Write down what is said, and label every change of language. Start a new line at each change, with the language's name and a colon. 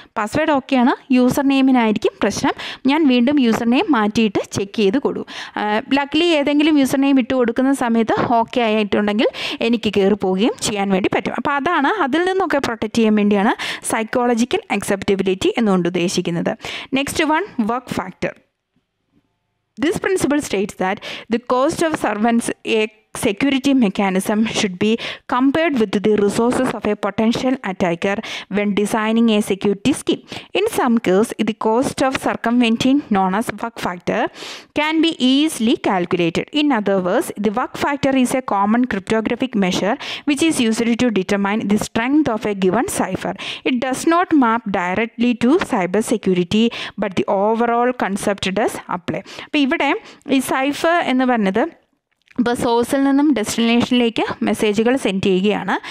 Malayalam: Password ഓക്കെയാണ്, user നെയിമിനായിരിക്കും പ്രശ്നം. ഞാൻ വീണ്ടും യൂസർ നെയിം മാറ്റിയിട്ട് ചെക്ക് ചെയ്ത് കൊടുക്കും. ലക്കിലി ഏതെങ്കിലും യൂസർ നെയിം ഇട്ട് കൊടുക്കുന്ന സമയത്ത് ഓക്കെ ആയിട്ടുണ്ടെങ്കിൽ എനിക്ക് കയറി പോവുകയും ചെയ്യാൻ വേണ്ടി പറ്റും. അപ്പോൾ അതാണ്, അതിൽ നിന്നൊക്കെ പ്രൊട്ടക്റ്റ് ചെയ്യാൻ വേണ്ടിയാണ് സൈക്കോളജിക്കൽ അക്സെപ്റ്റബിലിറ്റി എന്നുകൊണ്ട് ഉദ്ദേശിക്കുന്നത്.
English: Next one, work factor. This principle states that the cost of servants a security mechanism should be compared with the resources of a potential attacker when designing a security scheme. In some cases, the cost of circumventing, known as work factor, can be easily calculated. In other words, the work factor is a common cryptographic measure which is used to determine the strength of a given cipher. It does not map directly to cyber security, but the overall concept does apply.
Malayalam: അപ്പോൾ ഇവിടെ ഈ cipher എന്ന് പറഞ്ഞത് ഇപ്പോൾ സോഴ്സിൽ നിന്നും ഡെസ്റ്റിനേഷനിലേക്ക് മെസ്സേജുകൾ send ചെയ്യുകയാണ്.